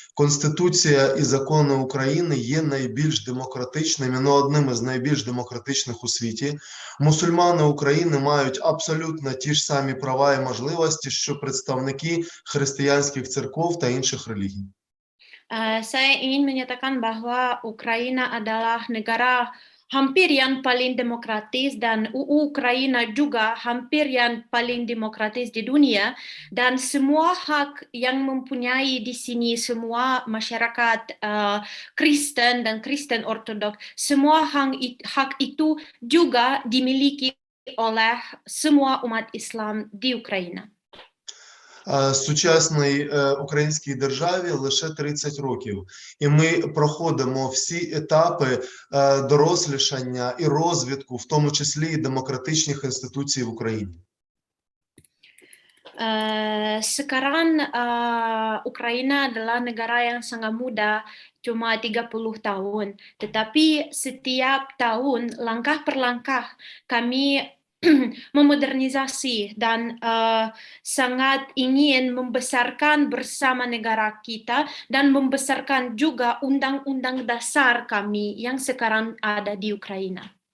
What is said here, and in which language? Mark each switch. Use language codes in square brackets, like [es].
[uk] Конституція і закони України є найбільш демократичними, ну одним із найбільш демократичних у світі. Мусульмани України мають абсолютно ті ж самі права і можливості, що представники християнських церков та інших релігій. [id] Saya ingin menyatakan bahwa Ukraina adalah negara hampir yang paling demokratis dan Ukraina juga hampir yang paling demokratis di dunia, dan semua hak yang mempunyai di sini semua masyarakat Kristen dan Kristen Ortodoks, semua hak itu juga dimiliki oleh semua umat Islam di Україна. [uk] Сучасній українській державі лише 30 років, і ми проходимо всі етапи дорослішання і розвитку, в тому числі і демократичних інституцій в Україні. [id] Sekarang Ukraina adalah negara yang sangat muda, cuma 30 tahun. Tetapi setiap tahun, langkah per langkah, kami memodernisasi dan sangat ingin membesarkan bersama negara kita dan membesarkan juga undang-undang dasar kami yang sekarang ada di Ukraina.